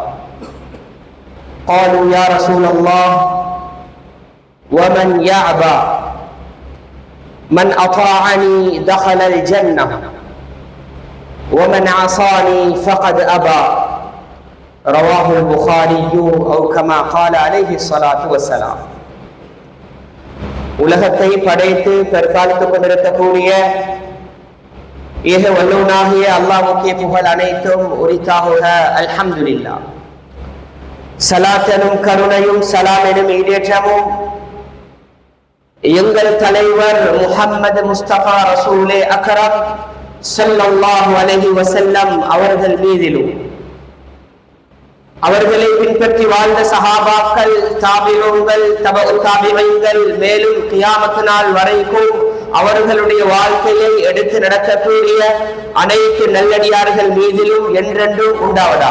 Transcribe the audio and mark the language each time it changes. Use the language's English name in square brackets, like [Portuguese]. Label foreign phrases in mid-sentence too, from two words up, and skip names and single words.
[Arabic] قالوا يا رسول الله ومن يأبى من أطاعني دخل الجنة ومن عصاني فقد أبى رواه البخاري أو كما قال عليه الصلاة والسلام. [Tamil] உலகத்தை படைத்து தற்காலித்துக் கொண்டிருக்கக்கூடிய ஏக வல்லவனாகிய அல்லாஹ்வுக்கே புகழ் அனைத்தும் உரித்தாகுக. [Arabic] அல்ஹம்துலில்லாஹ். [Tamil] ஸலாத்தனும் கருணையும் சலாம் எனும் ஈடேற்றமும் எங்கள் தலைவர் முஹம்மது முஸ்தபா ரசூலே அக்ரம் [Arabic] صلى الله عليه وسلم [Tamil] அவர்கள் மீதிலும் அவர்களை பின்பற்றி வாழ்ந்த சஹாபாக்கள், தாபிஊன்கள், தபஉ தாபிஈன்கள், மேலும் கியாமத் நாள் வரைக்கும் அவர்களுடைய வாழ்க்கையை எடுத்து நடக்கக்கூடிய அனைத்து நல்லடியார்கள் மீதிலும் என்றென்றும் உண்டாவதாக.